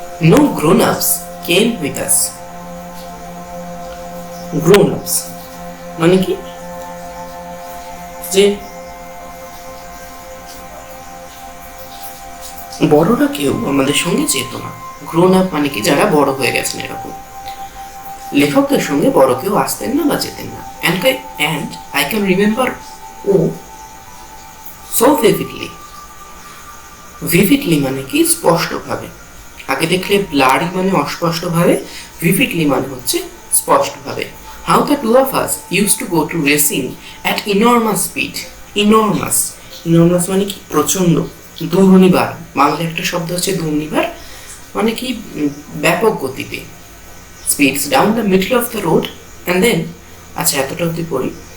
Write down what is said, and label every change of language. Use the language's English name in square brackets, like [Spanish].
[English] No grown-ups came with us. [Bangla] Grown-ups মানে কি, যে বড়রা কেউ আমাদের সঙ্গে যেত না। গ্রোন আপ মানে কি, যারা বড় হয়ে গেছেন এরকম। লেখকদের সঙ্গে বড় কেউ আসতেন না বা যেতেন না। [English] And I can remember so vividly. [Bangla] Vividly মানে কি, স্পষ্টভাবে। আগে দেখলে ব্লারি মানে অস্পষ্টভাবে, vividly মানে হচ্ছে স্পষ্টভাবে। [English] How the two of us used to go to racing at enormous speed. [Bangla] Enormous মানে কি, প্রচন্ড, দুর্নিবার। বাংলা একটা শব্দ হচ্ছে দুর্নিবার, মানে কি ব্যাপক গতিতে। [English] Speeds down the middle of the road and then, [Bangla] আচ্ছা এতটা অবধি পড়ি।